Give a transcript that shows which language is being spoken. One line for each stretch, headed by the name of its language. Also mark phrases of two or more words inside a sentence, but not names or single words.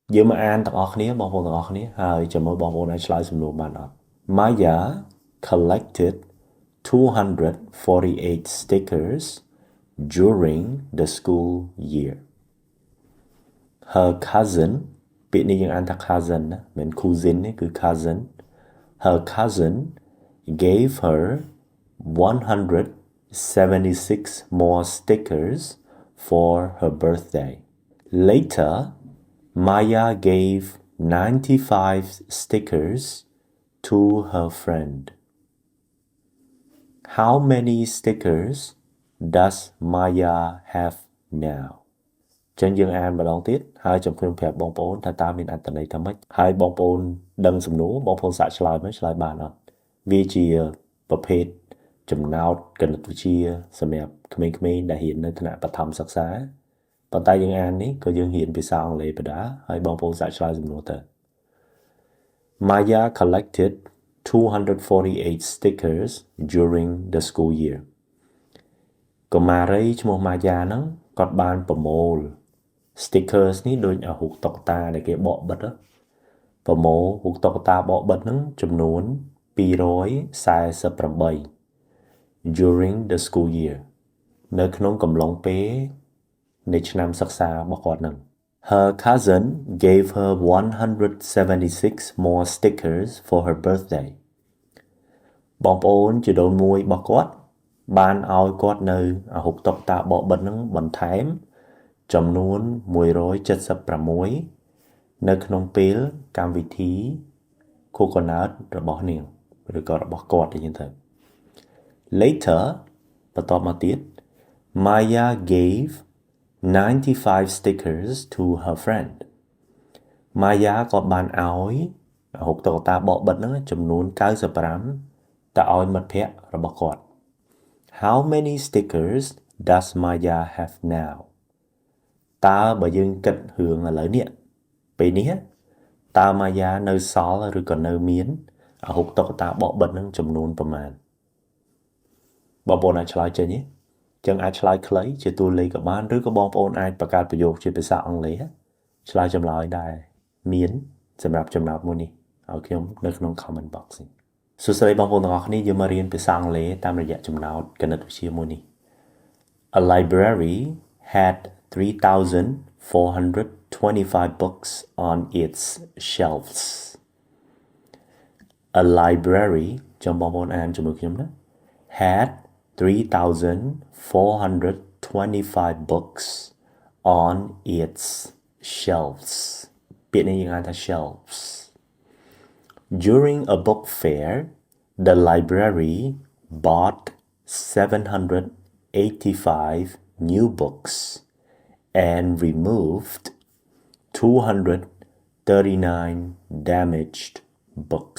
Khmer: យើងមកអានទាំងអស់គ្នាបងប្អូនទាំងអស់គ្នាហើយជាមួយបងប្អូនអាចឆ្លើយសំណួរបានអត់
English: Maya collected 248 stickers during the school year. Her cousin
Khmer: ពាក្យនេះយើងអានថា cousin ណាមិន cousin ទេគឺ cousin.
English: Her cousin gave her 176 more stickers for her birthday. Later, Maya gave 95 stickers to her friend. How many stickers does Maya have now?
Khmer: ចឹងយើងអានម្ដងទៀតហើយខ្ញុំប្រាប់បងប្អូនថាតើមានអត្ថន័យថាម៉េចហើយបងប្អូនដឹងសំណួរបងប្អូនសាកឆ្លើយមើលឆ្លើយ បានអត់វាជាប្រភេទចំណោទគណិតវិទ្យាសម្រាប់ក្មេងៗដែលរៀននៅថ្នាក់បឋមសិ ក្សាប៉ុន្តែយើងអាននេះក៏យើងរៀនភាសាអង់គ្លេសបណ្ដាហើយបងប្អូនសាកឆ្លើយសំណួរទៅ
English: Maya collected 248 stickers during the school year
Khmer: កុមារីឈ្មោះ Maya ហ្នឹងគាត់បានប្រមូល stickers នេះដូចរូបតុក្កតាដែលគេបកបិទប្រមូលរូបតុក្កតាបកបិទហ្នឹងចំនួន
English: 248 during the school year
Khmer: នៅក្នុងកំឡុងពេលនៃឆ្នាំសិក្សារបស់គាត់ហ្នឹង
English: Her cousin gave her 176 more stickers for her birthday
Khmer: បងប្អូនជីដូនមួយរបស់គាត់បានឲ្យគាត់នៅរូបតុក្កតាបកបិទហ្នឹងបន្ថែមចំនួន176នៅ ក្នុងពេលកម្មវិធីខួបកំណើតរបស់នាងឬក៏របស់គាត់ទៅយើងទៅ Later បន្ទាប់មកទៀត
English: Maya gave 95 stickers to her friend
Khmer: Maya ក៏បានឲ្យរូបតុក្កតាបកបិទហ្នឹង ចំនួន95ទៅឲ្យមិត្តភ័ក្តិរបស់គាត់
English: How many stickers does Maya have now
Khmer: តើបើយើងគិតរឿងឥឡូវនេះពេលនេះតើ Maya នៅសល់ឬក៏នៅមានរូបតុក្កតាបកបិទហ្នឹងចំនួនប្រមាណបងប្អូនអាចឆ្លើយចេ ញទេចឹងអាចឆ្លើយខ្លីជាតួលេខក៏បានឬក៏បងប្អូនអាចបង្កើតប្រយោគជាភាសាអង់គ្លេសឆ្លើយចម្លើយដែរមានសម្រាប់ចំណោទមួយនេះឲ្យខ្ញុំនៅក្នុង comment box នេះសួស្តីបងប្អូនទាំងអស់គ្នាយើងមករៀនភាសាអង់គ្លេសតាមរយៈចំណោទគណិតវិទ្យាមួយនេះ
English: A library had 3,425 books on its shelves. A library
Khmer: ចាំបងប្អូនអានជាមួយខ្ញុំណា had
English: 3,425 books on its shelves
Khmer: ពាក្យនេះយើងអានថា
English: shelves During a book fair the library bought 785 new books and removed 239 damaged books.